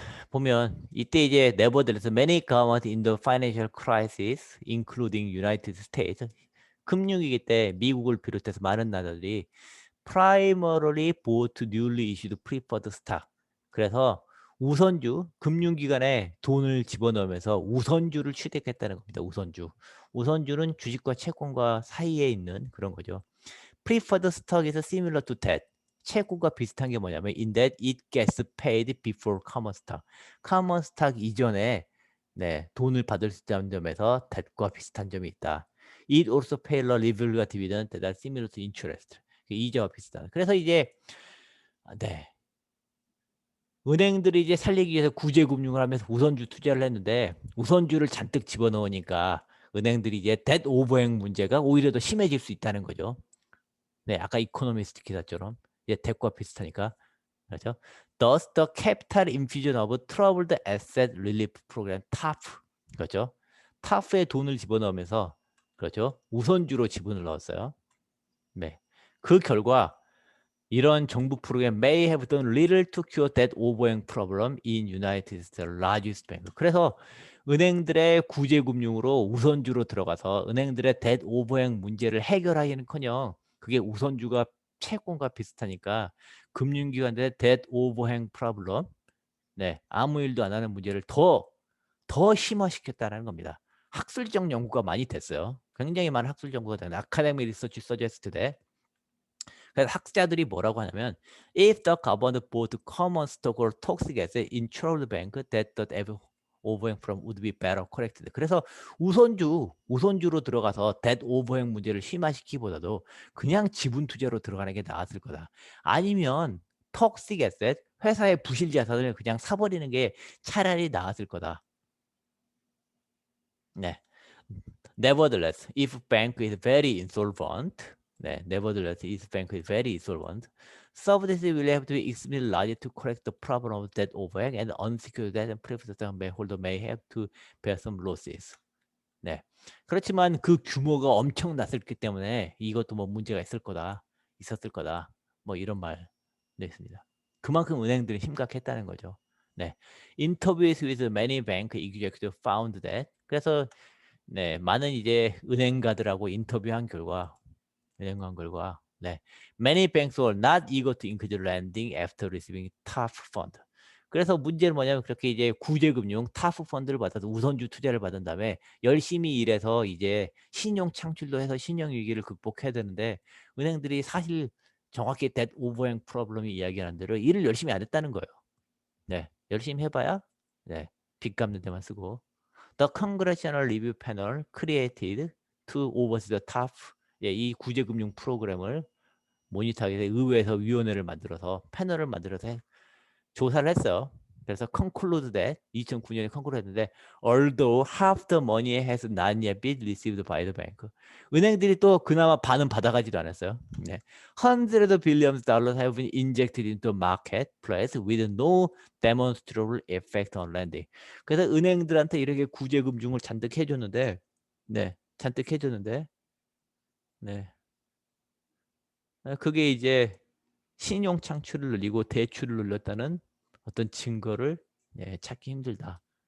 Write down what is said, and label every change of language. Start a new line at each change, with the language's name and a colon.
Korean: 보면 이때 이제
English: nevertheless many governments in the financial crisis, including United States,
Korean: 금융위기 때 미국을 비롯해서 많은 나라들이
English: primarily bought newly issued preferred stock.
Korean: 그래서 우선주, 금융기관에 돈을 집어넣으면서 우선주를 취득했다는 겁니다. 우선주. 우선주는 주식과 채권과 사이에 있는 그런 거죠.
English: Preferred stock is similar to debt.
Korean: 채권과 비슷한 게 뭐냐면
English: in that it gets paid before common stock.
Korean: common stock 이전에 네, 돈을 받을 수 있다는 점에서 debt과 비슷한 점이 있다.
English: It also pays a liberal dividend that are similar to interest.
Korean: 이자와 비슷한. 그래서 이제 네. 은행들이 이제 살리기 위해서 구제금융을 하면서 우선주 투자를 했는데 우선주를 잔뜩 집어넣으니까 은행들이 이제 뎃 오버행 문제가 오히려 더 심해질 수 있다는 거죠. 네, 아까 이코노미스트 기사처럼 이제 뎃과 비슷하니까 그렇죠.
English: Thus the capital infusion of troubled asset relief program TAF
Korean: 그렇죠. TAF에 돈을 집어넣으면서 그렇죠. 우선주로 지분을 넣었어요. 네, 그 결과 이런 정부 프로그램
English: may have done little to cure that overhang problem in United States largest bank.
Korean: 그래서 은행들의 구제금융으로 우선주로 들어가서 은행들의 debt overhang 문제를 해결하기는커녕 그게 우선주가 채권과 비슷하니까 금융기관들의 debt overhang problem, 네, 아무 일도 안 하는 문제를 더 심화시켰다는 겁니다. 학술적 연구가 많이 됐어요. 굉장히 많은 학술 연구가 되는 아카데미 리서치 서제스트대. 그래서 학자들이 뭐라고 하냐면
English: if the government bought common stock or toxic asset in troubled bank that the overhang from would be better corrected.
Korean: 그래서 우선주로 들어가서 debt overhang 문제를 심화시키기보다도 그냥 지분 투자로 들어가는 게 나았을 거다. 아니면 toxic asset 회사의 부실 자산을 그냥 사버리는 게 차라리 나았을 거다. 네.
English: Nevertheless, if bank is very insolvent, 네, nevertheless, if bank is very insolvent, subsidies will have to be extremely large to correct the problem of debt overhang and unsecured debt and preferred stock holder may have to bear some losses.
Korean: 네. 그렇지만 그 규모가 엄청났기 때문에 이것도 뭐 문제가 있었을 거다. 뭐 이런 말도 있습니다. 그만큼 은행들이 심각했다는 거죠. 네.
English: Interviews with many bank executives found that
Korean: 그래서 네, 많은 이제 은행가들하고 인터뷰한 결과, 네,
English: many banks were not eager to increase lending after receiving TARP fund.
Korean: 그래서 문제는 뭐냐면 그렇게 이제 구제금융 TARP 펀드를 받아서 우선주 투자를 받은 다음에 열심히 일해서 이제 신용 창출도 해서 신용 위기를 극복해야 되는데 은행들이 사실 정확히 debt overhang problem이 이야기하는 대로 일을 열심히 안 했다는 거예요. 네, 열심히 해봐야 네, 빚 갚는 데만 쓰고.
English: The Congressional Review Panel created to oversee the TARP
Korean: 예, 이 구제금융 프로그램을 모니터하기 위해서 의회에서 위원회를 만들어서 패널을 만들어서 조사를 했어요.
English: 그래서 conclude that 2009년에 conclude 했는데 although half the money has not yet been received by the bank.
Korean: 은행들이 또 그나마 반은 받아가지도 않았어요. 네.
English: Hundreds of billions dollars have been injected into marketplace with no demonstrable effect on lending.
Korean: 그래서 은행들한테 이렇게 구제금융을 잔뜩 해줬는데 네. 잔뜩 해줬는데 네. 그게 이제 신용 창출을 늘리고 대출을 늘렸다는 어떤 증거를 네, 찾기 힘들다.